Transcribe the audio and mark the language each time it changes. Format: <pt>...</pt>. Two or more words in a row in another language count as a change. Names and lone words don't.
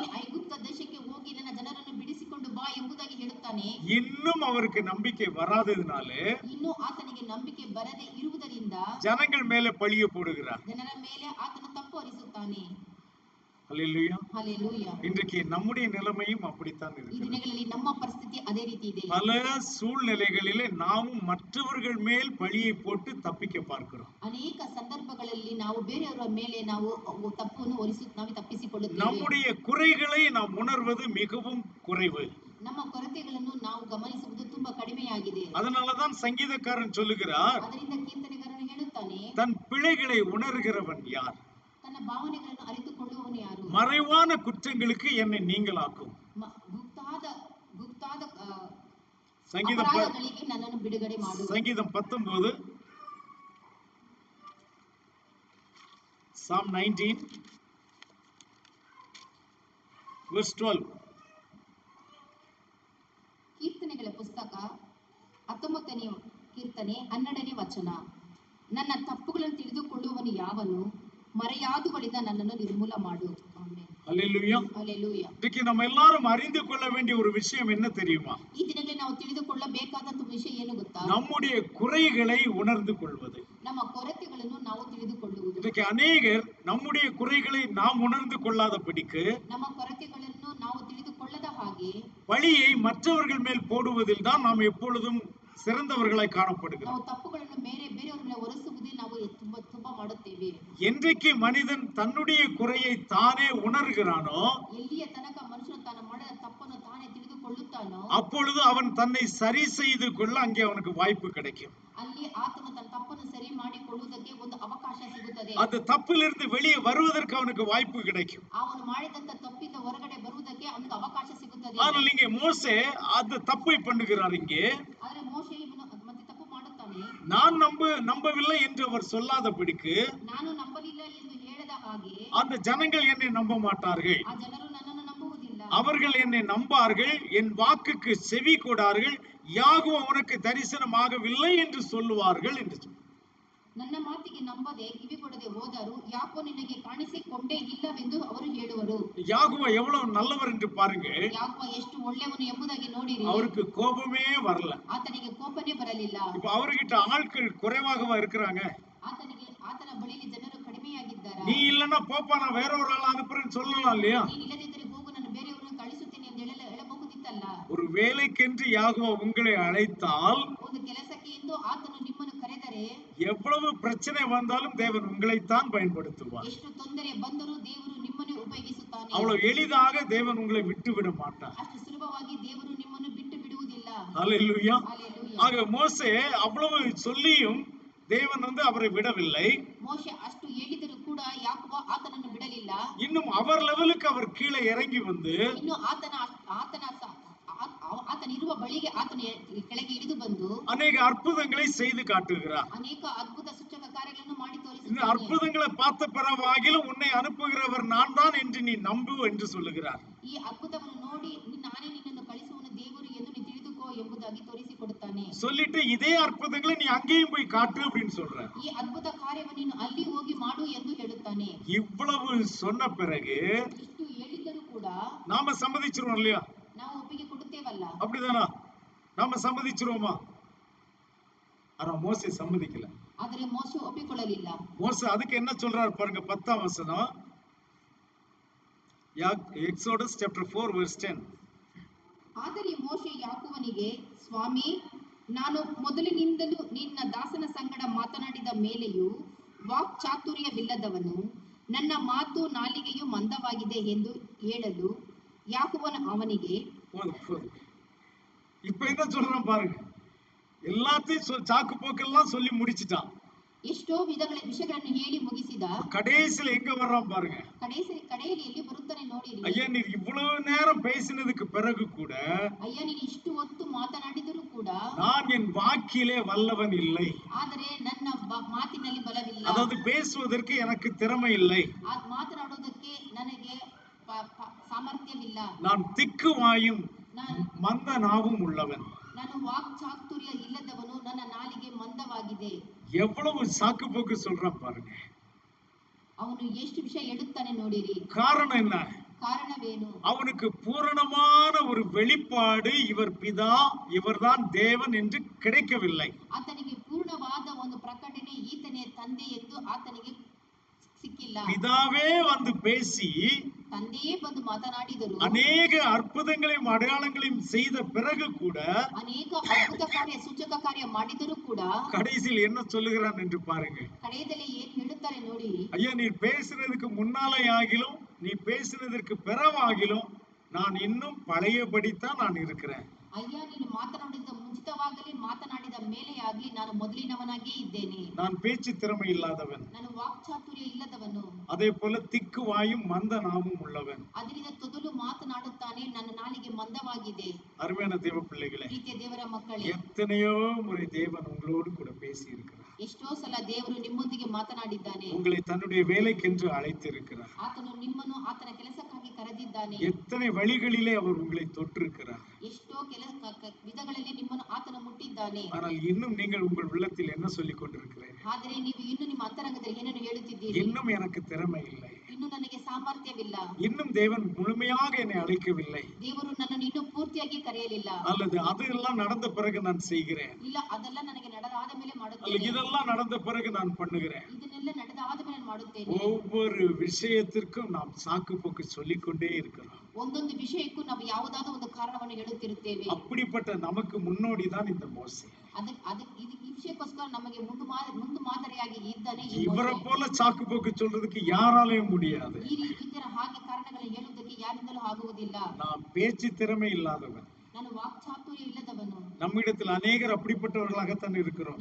<kn>ಐಗುಪ್ತ ದೇಶಕ್ಕೆ ಹೋಗಿ ನನ್ನ ಜನರನ್ನು ಬಿಡಿಸಿಕೊಂಡು ಬಾ ಎಂಬುದಾಗಿ ಹೇಳುತ್ತಾನೆ.</kn> <ta>இன்னும் அவருக்கு நம்பிக்கை வராததுனாலே,</ta> <kn>ಇನ್ನೂ ಆತನಿಗೆ ನಂಬಿಕೆ ಬರದೆ ಇರುವುದರಿಂದ</kn> <ta>ஜனங்கள் மேல பழிய போடுகிறார்.</ta> <kn>ಜನರ ಮೇಲೆ ಆತನ ತಪ್ಪು ಹೊರಿಸುತ್ತಾನೆ.</kn> <ta>அல்லேலூயா.</ta> <kn>ಹಲ್ಲೆಲೂಯಾ.</kn> <ta>இன்றைக்கு நம்முடைய நிலைமையும் அப்படித்தான்</ta> <kn>ಈ</kn> <ta>இருக்கிறது.</ta> <kn>ದಿನಗಳಲ್ಲಿ ನಮ್ಮ ಪರಿಸ್ಥಿತಿ ಅದೇ ರೀತಿ ಇದೆ.</kn> <ta>பல சூழ்நிலைகளிலே நாமும் மற்றவர்கள் மேல் பழியை போட்டு தப்பிக்க பார்க்கிறோம்.</ta> <kn>ಅನೇಕ ಸಂದರ್ಭಗಳಲ್ಲಿ ನಾವು ಬೇರೆಯವರ ಮೇಲೆ ನಾವು ತಪ್ಪನ್ನು ನಾವು ತಪ್ಪಿಸಿಕೊಳ್ಳುತ್ತೇವೆ.</kn> <ta>நம்முடைய குறைகளை நாம் உணர்வது மிகவும் குறைவு.</ta> <kn>ನಮ್ಮ ಕೊರತೆಗಳನ್ನು ನಾವು ಗಮನಿಸುವುದು ತುಂಬಾ ಕಡಿಮೆಯಾಗಿದೆ.</kn> <ta>அதனாலதான் சங்கீதக்காரன் சொல்லுகிறார்,</ta> <kn>ಅದರಿಂದ ಕೀರ್ತನೆಗಾರನು ಹೇಳುತ್ತಾನೆ,</kn> <ta>தன் பிழைகளை உணர்கிறவன் யார்?</ta> <kn>ತನ್ನ ಭಾವನೆಗಳನ್ನು ಅರಿತುಕೊಳ್ಳುವವನು ಯಾರು?</kn> <ta>மறைவான குற்றங்களுக்கு என்னை நீங்களாக்கும்.</ta> <kn>ಗುಪ್ತಾದ</kn> <ta>சங்கீதம்</ta> <kn>ಅಪರಾಧಗಳಿಗೆ ನನ್ನನ್ನು ಬಿಡುಗಡೆ ಮಾಡು.</kn> <ta>சங்கீதம் 19</ta> <en>Psalm 19 verse 12.</en> <kn>ಕೀರ್ತನೆಗಳ ಪುಸ್ತಕ 19ನೇ ಕೀರ್ತನೆ 12ನೇ ವಚನ. ನನ್ನ ತಪ್ಪುಗಳನ್ನು ತಿಳಿದುಕೊಳ್ಳುವವನು ಯಾವನು? ಮರೆಯಾದುಗಳಿಂದ ನನ್ನನ್ನು ನಿರ್ಮೂಲ ಮಾಡು. ಆಮೆನ್.</kn> <ta>அல்லேலூயா.</ta> <kn>ಹಲ್ಲೆಲೂಯಾ.</kn> <ta>இன்னைக்கு நம்ம எல்லாரும் அறிந்து கொள்ள வேண்டிய ஒரு விஷயம் என்ன தெரியுமா?</ta> <kn>ಈ ದಿನಗಳಲ್ಲಿ ನಾವು ತಿಳಿದುಕೊಳ್ಳಬೇಕಾದಂತ ವಿಷಯ ಏನು ಗೊತ್ತಾ?</kn> <ta>நம்முடைய குறைகளை உணர்ந்து கொள்வது.</ta> <kn>ನಮ್ಮ ಕೊರತೆಗಳನ್ನು ನಾವು ತಿಳಿದುಕೊಳ್ಳುವುದು.</kn> <ta>இன்னைக்கு அநேகர் நம்முடைய குறைகளை நாம் உணர்ந்து கொள்ளாதபடிக்கு</ta> <kn>ನಮ್ಮ ಕೊರತೆಗಳನ್ನು ನಾವು ತಿಳಿದುಕೊಳ್ಳದ ಹಾಗೆ</kn> <ta>பழியை மற்றவர்கள் மேல் போடுவதில் தான் நாம் எப்பொழுதும் சிறந்தவர்களாய் காணப்படுகிறோம்.</ta> <kn>ನಾವು ತಪ್ಪುಗಳನ್ನು ಬೇರೆಯವರ ಮೇಲೆ ಹೊರಿಸುವುದೇ ನಾವು ತುಂಬಾ ಮಾಡುತ್ತೇವೆ.</kn> <ta>என்றைக்கு மனிதன் தன்னுடைய குறையை தானே உணர்கிறானோ,</ta> <kn>ಎಲ್ಲಿಯ ತನಕ ಮನುಷ್ಯನು ತಾನು ಮಾಡಿದ ತಪ್ಪನ್ನು ತಾನೇ ತಿಳಿದುಕೊಳ್ಳುತ್ತಾನೋ,</kn> <ta>அப்பொழுது அவன் தன்னை சரி செய்து கொள்ள அங்கே அவனுக்கு வாய்ப்பு கிடைக்கும்.</ta> <kn>ಅಲ್ಲಿ ಆತನು ತನ್ನ ತಪ್ಪನ್ನು ಸರಿ ಮಾಡಿಕೊಳ್ಳುವುದಕ್ಕೆ ಒಂದು ಅವಕಾಶ ಸಿಗುತ್ತದೆ.</kn> <ta>அந்த தப்பிலிருந்து வெளியே வருவதற்கு அவனுக்கு வாய்ப்பு கிடைக்கும்.</ta> <kn>ಅವನು ಮಾಡಿದಂತ ತಪ್ಪಿಂದ ಹೊರಗಡೆ ಬರುವುದಕ್ಕೆ ಅವನಿಗೆ ಅವಕಾಶ ಸಿಗುತ್ತದೆ.</kn> <ta>ஆனால் இங்கே மோசே அந்த தப்பை பண்ணுகிறார். இங்கே</ta> <kn>ಆದರೆ ಮೋಶೆ ಮತ್ತೆ ತಪ್ಪು ಮಾಡುತ್ತಾನೆ.</kn> <ta>நான் நம்பவில்லை என்று அவர் சொல்லாதபடிக்கு,</ta> <kn>ನಾನು ನಂಬಲಿಲ್ಲ ಎಂದು ಹೇಳದ ಹಾಗೆ,</kn> <ta>அந்த ஜனங்கள் என்னை நம்ப மாட்டார்கள்,</ta> <kn>ಆ ಜನರು ನನ್ನನ್ನು ನಂಬುವುದಿಲ್ಲ,</kn> <ta>அவர்கள் என்னை நம்பார்கள், என் வாக்குக்கு செவி கொடார்கள், யாகோவா உனக்கு தரிசனமாகவில்லை என்று சொல்லுவார்கள் என்று.</ta> <kn>ನನ್ನ ಮಾತಿಗೆ ನಂಬದೆ ಕಿವಿಗೊಡದೆ ಹೋದರು, ಯಾಕೋ ನಿನಗೆ ಕಾಣಿಸಿಕೊಂಡೇ ಇಲ್ಲವೆಂದು ಅವರು ಹೇಳುವರು.</kn> <ta>யாகோவா எவ்வளவு நல்லவர் என்று பாருங்க.</ta> <kn>ಯಾಕೋ ಎಷ್ಟು ಒಳ್ಳೆಯವನು ಎಂಬುದಾಗಿ ನೋಡಿರಿ.</kn> <ta>அவருக்கு கோபமே வரல.</ta> <kn>ಆತನಿಗೆ ಕೋಪನೇ ಬರಲಿಲ್ಲ.</kn> <ta>இப்ப அவர்கிட்ட ஆட்கள் குறைவாகவா இருக்கிறாங்க?</ta> <kn>ಆತನ ಬಳಿಯಲ್ಲಿ ಜನರು ಕಡಿಮೆಯಾಗಿದ್ದಾರೆ.</kn> <ta>நீ இல்லன்னா போப்பா, நான் வேற ஒரு ஆள் அனுப்புறேன்னு சொல்லலாம் இல்லையா?</ta> <kn>ನೀನು ಇಲ್ಲದಿದ್ದರೆ ಹೋಗು, ನಾನು ಬೇರೆಯವರನ್ನು ಕಳಿಸುತ್ತೇನೆ ಎಂದು ಹೇಳಬಹುದಿತ್ತಲ್ಲ.</kn> <ta>ஒரு வேலைக்கென்று யாகோவா உங்களை அழைத்தால்,</ta> <kn>ಒಂದು ಕೆಲಸಕ್ಕೆ ಎಂದು ಆತನು ನಿಮ್ಮನ್ನು ಕರೆದರೆ,</kn> <ta>எவ்வளவு பிரச்சனை வந்தாலும் தேவன் உங்களைத்தான் பயன்படுத்துவார்.</ta> <kn>ಎಷ್ಟು ತೊಂದರೆ ಬಂದರೂ ದೇವರು ನಿಮ್ಮನ್ನೇ ಉಪಯೋಗಿಸುತ್ತಾನೆ.</kn> <ta>அவ்வளவு எளிதாக தேவன் உங்களை விட்டு விட மாட்டார்.</ta> <kn>ಅಷ್ಟು ಸುಲಭವಾಗಿ ದೇವರು ನಿಮ್ಮನ್ನು ಬಿಟ್ಟು ಬಿಡುವುದಿಲ್ಲ.</kn> <ta>ஹல்லேலூயா.</ta> <kn>ಹಲ್ಲೆಲೂಯಾ.</kn> <ta>ஆக மோசே அவ்வளவு சொல்லியும் தேவன் அவரை விடவில்லை.</ta> <kn>ಮೋಶೆ ಅಷ್ಟು ಹೇಳಿದರೂ ಕೂಡ ಯಾಕೋಬ ಆತನನ್ನು ಬಿಡಲಿಲ್ಲ.</kn> <ta>இன்னும் அவர் லெவலுக்கு அவர் கீழே இறங்கி வந்து,</ta> <kn>ಇನ್ನು ಆತನ ಇರುವ ಬಳಿಗೆ ಆತನ ಕೆಳಗೆ ಇಳಿದು ಬಂದು</kn> <ta>அநேக அற்புதங்களை செய்து காட்டுகிறார்.</ta> <kn>ಅನೇಕ ಅದ್ಭುತ ಸೂಚಕ ಕಾರ್ಯಗಳನ್ನು ಮಾಡಿ</kn> <ta>இந்த</ta> <kn>ತೋರಿಸುತ್ತಾನೆ.</kn> <ta>அற்புதங்களை பார்த்த பிறவாகிலும் உன்னை அனுப்புகிறவர் நான் தான் என்று நீ நம்பு என்று சொல்லுகிறார்.</ta> <kn>ಈ ಅದ್ಭುತವನ್ನು ನೋಡಿ ನಾನೇ ನಿನ್ನನ್ನು ಕಳಿಸುವನು ದೇವರು ಎಂದು ನೀ ತಿಳಿದುಕೋ ಎಂಬುದಾಗಿ ತೋರಿಸಿಕೊಡುತ್ತಾನೆ.</kn> <ta>சொல்லிட்டு இதே அற்புதங்களை நீ அங்கேயும் போய் காட்டு அப்படின்னு சொல்ற.</ta> <kn>ಈ ಅದ್ಭುತ ಕಾರ್ಯವನ್ನು ನೀನು ಅಲ್ಲಿ ಹೋಗಿ ಮಾಡು ಎಂದು ಹೇಳುತ್ತಾನೆ.</kn> <ta>இவ்வளவு சொன்ன பிறகு</ta> <kn>ಇಷ್ಟು ಹೇಳಿದರೂ ಕೂಡ</kn> <ta>நாம சம்மதிச்சிருவோம் இல்லையா?</ta> <kn>ನಾವು ಒಪ್ಪಿಗೆ ಕೊಡುತ್ತೇವಲ್ಲ?</kn> <ta>அப்படிதானா? நாம சம்மதிச்சிருவோமா? ஆனா மோசே சம்மதிக்கல.</ta> <kn>ಆದರೆ ಮೋಶೆ ಒಪ್ಪಿಕೊಳ್ಳಲಿಲ್ಲ.</kn> <ta>மோசே அதுக்கு என்ன சொல்றாரு பாருங்க, 10ஆம் வசனம்.</ta> <en>எக்ஸோடஸ் chapter 4 verse 10.</en> <kn>ಆದರೆ ಮೋಶೆ ಯಾಕೋಬನಿಗೆ, ಸ್ವಾಮಿ, ನಾನು ಮೊದಲಿನಿಂದಲೂ ನಿನ್ನ ದಾಸನ ಸಂಗಡ ಮಾತನಾಡಿದ ಮೇಲೆಯೂ ವಾಕ್ಚಾತುರ್ಯವಿಲ್ಲದವನು, ನನ್ನ ಮಾತು ನಾಲಿಗೆಯು ಮಂದವಾಗಿದೆ ಎಂದು ಹೇಳಲು ಯಾಕೋಬನು ಅವನಿಗೆ,</kn> <ta>இப்ப என்ன சொல்றான் பாருங்க, எல்லாத்தையும் சாக்கு போக்கெல்லாம் சொல்லி முடிச்சிட்டான்.</ta> <kn>ಎಷ್ಟೋ ವಿಷಯಗಳನ್ನು ಹೇಳಿ ಮುಗಿಸಿದ.</kn> <ta>கடைசியில எங்க வர்றான் பாருங்க.</ta> <kn>ಕಡೆಯಲ್ಲಿ ಎಲ್ಲಿ ಬರುತ್ತಾನೆ ನೋಡಿರಿ.</kn> <ta>ஐயா, நீ இவ்வளவு நேரம் பேசினதுக்கு பிறகு கூட,</ta> <kn>ಅಯ್ಯ ನೀನು ಇಷ್ಟು ಹೊತ್ತು ಮಾತನಾಡಿದರೂ ಕೂಡ</kn> <ta>நான் என் வாக்கிலே வல்லவன் இல்லை.</ta> <kn>ಆದರೆ ನನ್ನ ಮಾತಿನಲ್ಲಿ ಬಲವಿಲ್ಲ.</kn> <ta>அதாவது பேசுவதற்கு எனக்கு திறமை இல்லை.</ta> <kn>ಮಾತನಾಡುವುದಕ್ಕೆ ನನಗೆ ಸಾಮರ್ಥ್ಯವಿಲ್ಲ.</kn> <ta>நான் திக்கு வாயும் மந்த நாவும் உள்ளவன்.</ta> <kn>ನಾನು ವಾಕ್ಚಾತುರ್ಯ ಇಲ್ಲದವನು, ನನ್ನ ನಾಲಿಗೆ ಮಂದವಾಗಿದೆ.</kn> <ta>எவ்வளவு சாக்கு போக்கு சொல்றான் பாருங்க.</ta> <kn>ಅವನು ಎಷ್ಟು ವಿಷಯ ಹೇಳುತ್ತಾನೆ ನೋಡಿರಿ.</kn> <ta>காரணம் என்ன?</ta> <kn>ಕಾರಣವೇನು?</kn> <ta>அவனுக்கு பூரணமான ஒரு வெளிப்பாடு, இவர் பிதா, இவர்தான் தேவன் என்று கிடைக்கவில்லை.</ta> <kn>ಆತನಿಗೆ ಪೂರ್ಣವಾದ ಒಂದು ಪ್ರಕಟಣೆ, ಈತನೇ ತಂದೆ ಎಂದು ಆತನಿಗೆ ಸಿಕ್ಕಿಲ್ಲ.</kn> <ta>பிதாவே வந்து பேசி</ta> <kn>ತಂದೆಯೇ ಬಂದು ಮಾತನಾಡಿದರು.</kn> <ta>அநேக அற்புதங்களையும் அடையாளங்களையும் செய்த பிறகு கூட</ta> <kn>ಅನೇಕ ಅದ್ಭುತ ಕಾರ್ಯ ಸೂಚಕ ಕಾರ್ಯ ಮಾಡಿದರೂ ಕೂಡ</kn> <ta>கடைசியில் என்ன சொல்லுகிறான் என்று பாருங்க.</ta> <kn>ಕಡೆಯದಲ್ಲಿ ಏನ್ ಹೇಳುತ್ತಾರೆ ನೋಡಿ.</kn> <ta>ஐயா, நீ பேசுறதுக்கு முன்னாலே ஆகிலும் நீ பேசுனதற்கு பிறவாகிலும் நான் இன்னும் பழையபடித்தான் நான் இருக்கிறேன்.</ta> <kn>ಅಯ್ಯ, ನೀನು ಮಾತನಾಡಿದ ಮುಂಚಿತವಾಗಲಿ ಮಾತನಾಡಿದ ಮೇಲೆ ಆಗ್ಲಿ ನಾನು ಮೊದಲಿನವನಾಗೇ ಇದ್ದೇನೆ.</kn> <ta>நான் பேச்சு திறமை இல்லாதவன்,</ta> <kn>ನಾನು ವಾಕ್ಚಾತುರ್ಯ ಇಲ್ಲದವನು,</kn> <ta>அதே போல திக்கு வாயும் மந்த நாவும் உள்ளவன்.</ta> <kn>ಅದರಿಂದ ತೊದಲು ಮಾತನಾಡುತ್ತಾನೆ, ನನ್ನ ನಾಲಿಗೆ ಮಂದವಾಗಿದೆ.</kn> <ta>அருமையான தேவ பிள்ளைகளே,</ta> <kn>ಪ್ರೀತಿಯ ದೇವರ ಮಕ್ಕಳೇ,</kn> <ta>எத்தனையோ முறை தேவன் உங்களோடு கூட பேசி இருக்கிறார்.</ta> <kn>ಎಷ್ಟೋ ಸಲ ದೇವರು ನಿಮ್ಮೊಂದಿಗೆ ಮಾತನಾಡಿದ್ದಾನೆ.</kn> <ta>உங்களை தன்னுடைய வேலைக்கென்று அழைத்திருக்கிறார்.</ta> <kn>ಆತನು ನಿಮ್ಮನ್ನು ಆತನ ಕೆಲಸಕ್ಕಾಗಿ ಕರೆದಿದ್ದಾನೆ.</kn> <ta>எத்தனை வழிகளிலே அவர் உங்களை தொட்டிருக்கிறார்.</ta> <kn>ಎಷ್ಟೋ ವಿಧಗಳಲ್ಲಿ ನಿಮ್ಮನ್ನು ಆತನು ಮುಟ್ಟಿದ್ದಾನೆ.</kn> <ta>ஆனால் இன்னும் நீங்கள் உங்கள் உள்ளத்தில் என்ன சொல்லிக் கொண்டிருக்கிறீர்கள்?</ta> <kn>ಆದರೆ ನೀವು ಇನ್ನು ನಿಮ್ಮ ಅಂತರಂಗದಲ್ಲಿ ಏನನ್ನು ಹೇಳುತ್ತಿದ್ದೀರಿ?</kn> <ta>இன்னும் எனக்கு திறமை இல்லை,</ta> <kn>ಇನ್ನು ನನಗೆ ಸಾಮರ್ಥ್ಯವಿಲ್ಲ,</kn> <ta>இன்னும் தேவன் முழுமையாக என்னை அழைக்கவில்லை,</ta> <kn>ದೇವರು ನನ್ನನ್ನು ಇನ್ನೂ ಪೂರ್ತಿಯಾಗಿ ಕರೆಯಲಿಲ್ಲ,</kn> <ta>அல்லது அதெல்லாம் நடந்த பிறகு நான் செய்கிறேன்,</ta> <kn>ಇಲ್ಲ ಅದೆಲ್ಲ ನನಗೆ ನಡೆದಾದ ಮೇಲೆ</kn> <ta>அல்லது</ta> <kn>ಮಾಡುತ್ತೇನೆ,</kn> <ta>இதெல்லாம் நடந்த பிறகு நான் பண்ணுகிறேன்.</ta> <kn>ಇದನ್ನೆಲ್ಲ ನಡೆದಾದ ಮೇಲೆ ಮಾಡುತ್ತೇನೆ.</kn> <ta>ஒவ்வொரு விஷயத்திற்கும் நாம் சாக்கு போக்கு சொல்லிக்கொண்டே இருக்கிறோம்.</ta> <kn>ಒಂದೊಂದು ವಿಷಯಕ್ಕೂ ನಾವು ಯಾವುದಾದ ಒಂದು ಕಾರಣವನ್ನು ಹೇಳುತ್ತಿರುತ್ತೇವೆ.</kn> <ta>அப்படிப்பட்ட நமக்கு முன்னோடி தான் இந்த மோசே.</ta> <kn>ಈ ವಿಷಯಕ್ಕೋಸ್ಕರ ನಮಗೆ ಮುಂದು ಮಾದರಿಯಾಗಿ ಇದ್ದಾನೆ ಈ</kn> <ta>இவரை</ta> <kn>ಮೋಶೆ.</kn> <ta>போல சாக்கு போக்கு சொல்றதுக்கு யாராலையும் முடியாது.</ta> <kn>ಈ ತರ ಹಾಗೆ ಕಾರಣಗಳನ್ನು ಹೇಳುವುದಕ್ಕೆ ಯಾರಿಂದಲೂ ಆಗುವುದಿಲ್ಲ.</kn> <ta>நான் பேச்சு திறமை இல்லாதவன்,</ta> <kn>ನಾನು ವಾಕ್ಚಾತುರ್ಯ ಇಲ್ಲದವನು.</kn> <ta>நம்மிடத்தில் அநேகர் அப்படிப்பட்டவர்களாகத்தான் இருக்கிறோம்.</ta>